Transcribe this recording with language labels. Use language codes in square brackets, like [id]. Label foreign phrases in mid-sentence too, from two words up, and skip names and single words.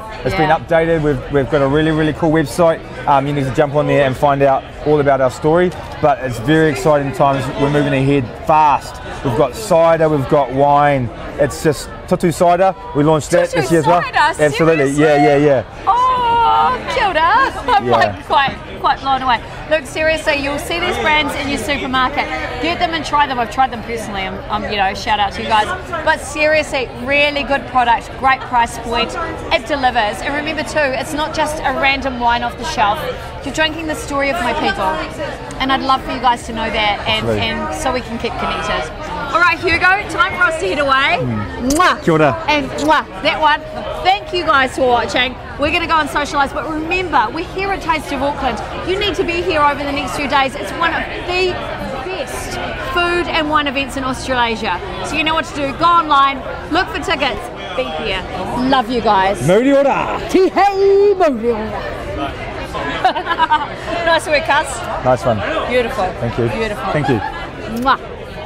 [en] It's been updated. We've got a really, really cool website. You need to jump on there and find out all about our story. But it's very exciting times. We're moving ahead fast. We've got cider, we've got wine. It's just Tutu Cider. We launched that this year as well. Absolutely, seriously? yeah. [mi] Oh, kia ora. [en] I'm like quite blown away. Look, seriously, you'll see these brands in your supermarket. Get them and try them. I've tried them personally. You know, shout out to you guys. But seriously, really good product, great price point. It delivers. And remember too, it's not just a random wine off the shelf. You're drinking the story of my people. And I'd love for you guys to know that and so we can keep connected. All right, Hugo, time for us to head away. Mwah. [mi] Kia ora. [en] And mwah, that one. Thank you guys for watching. We're going to go and socialise, but remember, we're here at Taste of Auckland. You need to be here over the next few days. It's one of the best food and wine events in Australasia. So you know what to do. Go online, look for tickets, be here. Love you guys. [mi] Mauri ora. Tihei mauri ora. [en] Nice work, Cuss. Nice one. Beautiful. Thank you. Beautiful. Thank you. Mwah.